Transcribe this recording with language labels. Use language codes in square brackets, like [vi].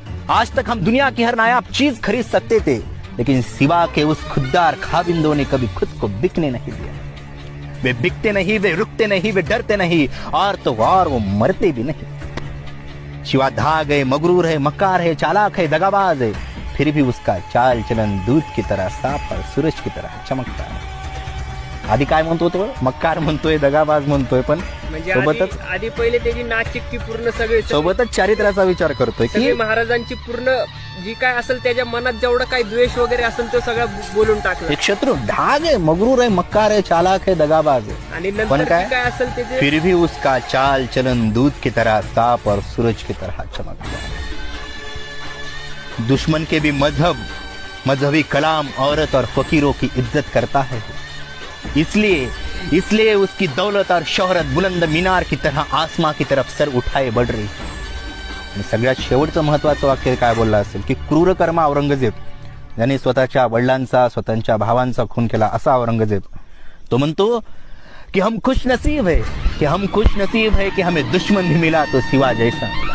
[hi] आज तक हम दुनिया की हर नायाब चीज खरीद सकते थे, लेकिन सिवा के उस खुददार खाबिंदों ने कभी खुद को बिकने नहीं दिया. वे बिकते नहीं, वे रुकते नहीं, वे डरते नहीं, और तो और वो मरते भी नहीं. शिवा धाग है, मगरूर है, मक्कार है, चालाक है, दगाबाज है, फिर भी उसका चाल चलन दूध की तरह साफ और सूरज की तरह चमकता है. [mr] आधी काय म्हणतो तो, मक्कार म्हणतोय, दगाबाज म्हणतोय, पण सोबतच आधी पहिले त्याची नाचिक्की पूर्ण सगळे सोबतच चारित्र्याचा विचार करतोय की महाराजांची पूर्ण जी काय असेल त्याच्या मनात जेवढा काही द्वेष वगैरे असेल तो सगळं बोलून टाकलं. [hi] एक शत्रु धाग है, मगरूर है, मक्कार है, चालाक है, दगाबाज है, [mr] आणि नंतर काय असेल त्याचे [hi] फिर भी उसका चाल चलन दूध की तरह साफ और सूरज की तरह चमकता है. दुश्मन के भी मजहबी कलाम औरत और फकीरों की इज्जत करता है. इसलिए उसकी दौलत और शोहरत बुलंद मीनार की तरह आसमां की तरफ सर उठाए बढ़ रही. [mr] आणि सगळ्यात शेवटचं महत्वाचं वाक्य काय बोलला असेल की क्रूर कर्मा औरंगजेब, ज्याने स्वतःच्या वडिलांचा, स्वतःच्या भावांचा खून केला, असा औरंगजेब तो म्हणतो कि [hi] हम खुश नसीब है कि हमें दुश्मन भी मिला तो सिवा जैसा.